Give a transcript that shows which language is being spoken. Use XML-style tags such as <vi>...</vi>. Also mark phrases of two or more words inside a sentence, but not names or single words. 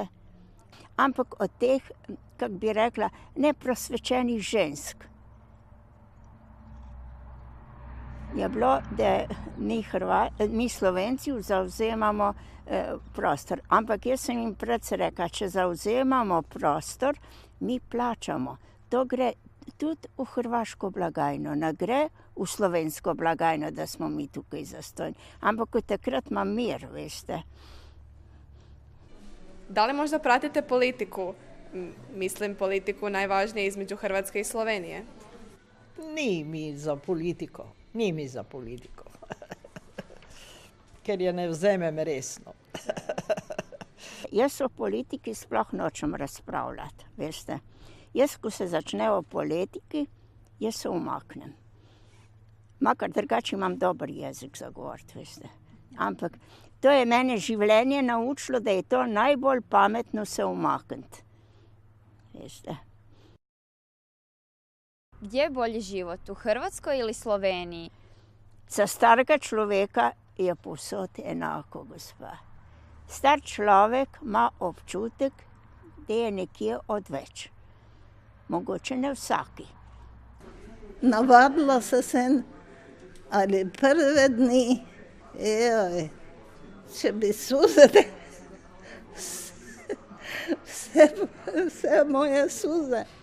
<sl>Ampak od teh, kak bi rekla, neprosvečenih žensk je bilo, da mi Slovenci zavzemamo prostor. Ampak jaz sem jim predvsej rekla, če zavzemamo prostor, mi plačamo. To gre tudi v hrvaško blagajno, ne gre v slovensko blagajno, da smo mi tukaj zastojni. Ampak takrat imam mir, veste.</sl> <hr>Da li možda pratite politiku? Mislim, politiku najvažnije između Hrvatske i Slovenije.</hr> <sl>Ni mi za politiko. Ni mi za politiko. Ker je ne vzemem resno. Jaz o politiki sploh nočem razpravljati, veste. Jaz, ko se začne o politiki, jaz se umaknem. Makar drugače imam dober jezik za govoriti, veste. Ampak to je mene življenje naučilo, da je to najbolj pametno se umakniti. Veste.</sl> <hr>Gdje je bolji život, u Hrvatskoj ili Sloveniji?</hr> <sl>Za starega človeka je povsod enako, gospa. Star človek ima občutek, da je nekje odveč. Mogoče ne vsaki. Navadila se sem, ali prve dni, če bi suze, vse moje suze.</sl>